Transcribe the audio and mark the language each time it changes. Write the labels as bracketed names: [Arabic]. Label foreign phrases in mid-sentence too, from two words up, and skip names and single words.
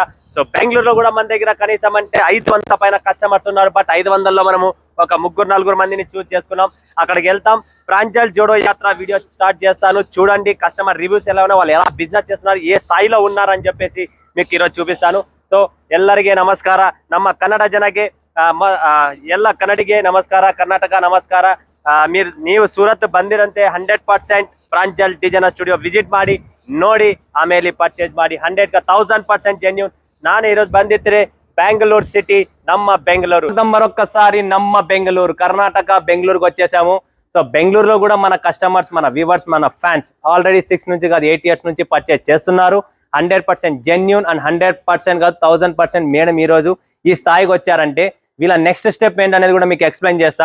[Telugu] సో బెంగళూరులో కూడా మన దగ్గర కనీసం అంటే 500 పైన కస్టమర్స్ ఉన్నారు. బట్ 500లో మనము ఒక 3-4 మందిని చూస్ చేసుకున్నాం. అక్కడికి వెళ్తాం. ప్రాంజల్ జోడో యాత్ర వీడియో స్టార్ట్ చేస్తాను. చూడండి [English] customer reviews [Telugu] ఎలా ఉన్నా, వాళ్ళు ఎలా బిజినెస్ చేస్తున్నారు, ఏ స్థాయిలో ఉన్నారని చెప్పేసి మీకు ఈరోజు చూపిస్తాను. [Kannada] సో ಎಲ್ಲರಿಗೆ ನಮಸ್ಕಾರ. ನಮ್ಮ ಕನ್ನಡ ಜನಕ್ಕೆ ಎಲ್ಲ ಕನ್ನಡಿಗೆ ನಮಸ್ಕಾರ, ಕರ್ನಾಟಕ ನಮಸ್ಕಾರ. ನೀವು ಸೂರತ್ ಬಂದಿರಂತೆ 100% ಪ್ರಾಂಜಲ್ ಡಿಜೈನರ್ ಸ್ಟುಡಿಯೋ ವಿಸಿಟ್ ಮಾಡಿ ನೋಡಿ, ಆಮೇಲೆ ಪರ್ಚೇಸ್ ಮಾಡಿ. 100% ಜೆನ್ಯೂನ್. ನಾನು ఈరోజు ಬಂದಿದ್ರೆ బెంగళూరు సిటీ, ನಮ್ಮ బెంగళూరు. [Telugu] మరొకసారి ನಮ್ಮ బెంగళూరు, కర్ణాటక బెంగళూరుకి వచ్చేసాము. సో బెంగళూరులో కూడా మన కస్టమర్స్, మన వ్యూవర్స్, మన ఫ్యాన్స్ ఆల్రెడీ 6 నుంచి కాదు 8 ఇయర్స్ నుంచి పర్చేస్ చేస్తున్నారు. 100% [English] genuine and [Telugu] 100% కాదు 1000% మేడం ఈరోజు ఈ స్థాయికి వచ్చారంటే వీళ్ళ [English] next step [Telugu] ఏంటనేది కూడా మీకు ఎక్స్ప్లెయిన్ చేస్తా.